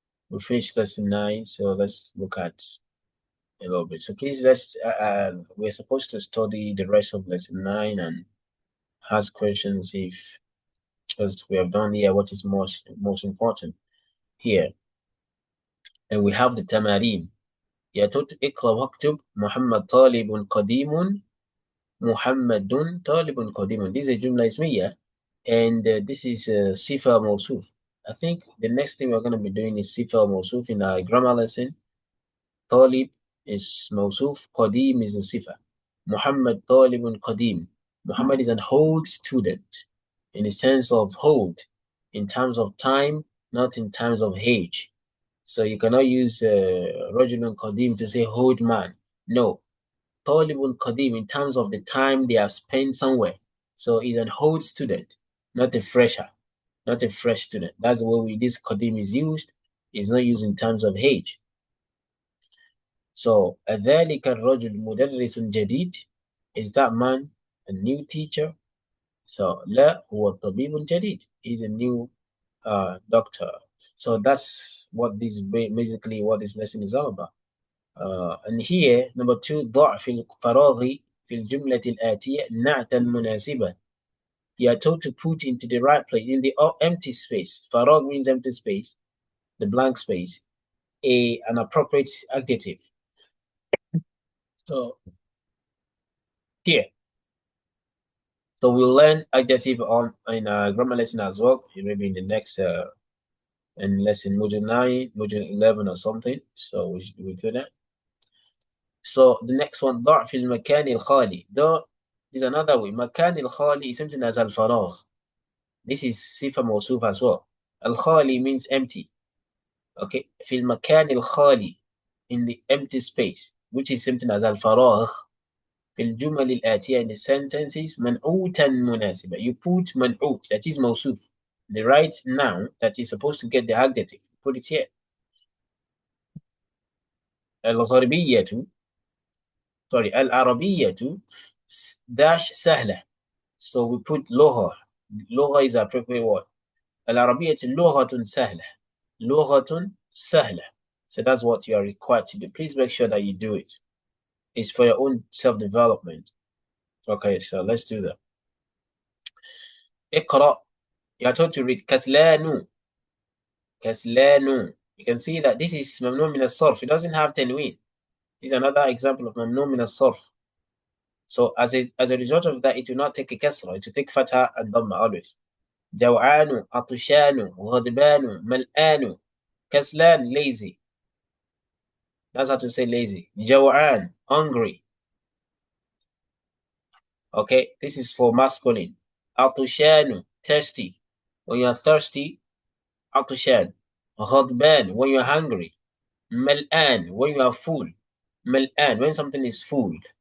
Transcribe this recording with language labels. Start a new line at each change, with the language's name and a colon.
English: We finished lesson 9, so let's look at a little bit. So please, we're supposed to study the rest of lesson 9 and ask questions because we have done here what is most important here. And we have the tamarin.
Arabic: اقرأ واكتب محمد طالب قديم محمد طالب قديم.
English: This is a jumla ismiya, and this is sifa mawsuf. I think the next thing we're going to be doing is sifa mawsuf in our grammar lesson. Talib is mawsuf, qadim is a sifa.
Arabic: Muhammad talibun qadim.
English: Muhammad is an old student in the sense of old in terms of time not in terms of age. So you cannot use
Arabic: Rajulun Qadim
English: to say old man. No.
Arabic: Talibun Qadim
English: in terms of the time they have spent somewhere. So he's an old student, not a fresher, not a fresh student. That's the way this Qadim is used. It's not used in terms of age. So
Arabic: أذلك الرجل مدرس جديد,
English: is that man a new teacher? So
Arabic: لا هو طبيب جديد,
English: he's a new doctor. So that's what this basically what this lesson is all about. And here number 2,
Arabic: ضع في الفراغ في الجملة الآتية نعتا مناسبا.
English: You are told to put into the right place in the empty space. فراغ means empty space, the blank space, an appropriate adjective. So here, so we'll learn adjective on in a grammar lesson as well, maybe in the next in lesson module 9, module 11 or something. So we do that. So the next one,
Arabic: ضع في المكان الخالي.
English: Is another way.
Arabic: مكان الخالي
English: is something as الفراغ. This is صفة موصوف as well. الخالي means empty. Okay.
Arabic: في المكان الخالي,
English: in the empty space, which is something as الفراغ.
Arabic: في الجمل الآتية,
English: in the sentences
Arabic: منعوتا مناسبة.
English: You put منعوت, that is موصوف. The right noun that is supposed to get the adjective. Put it here.
Arabic: الغربية, sorry, العربية dash سهلة.
English: So we put لغة. لغة is appropriate word.
Arabic: العربية لغة سهلة. لغة سهلة.
English: So that's what you are required to do. Please make sure that you do it. It's for your own self-development. Okay, so let's do that. اقرأ. You are told to read كسلان.
Arabic: كسلان.
English: You can see that this is ممنوع من الصرف. It doesn't have تنوين. This is another example of ممنوع من الصرف. So as a result of that, it will not take a kasra. It will take fatha and dhamma always.
Arabic: جوعان, عطشان, غضبان, ملآن, كسلان, lazy.
English: That's how to say lazy.
Arabic: جوعان, hungry.
English: Okay, this is for masculine. عطشان, thirsty. When you are thirsty, عطشان. غضبان, when you are hungry. ملآن, when you are full. ملآن, when something is full.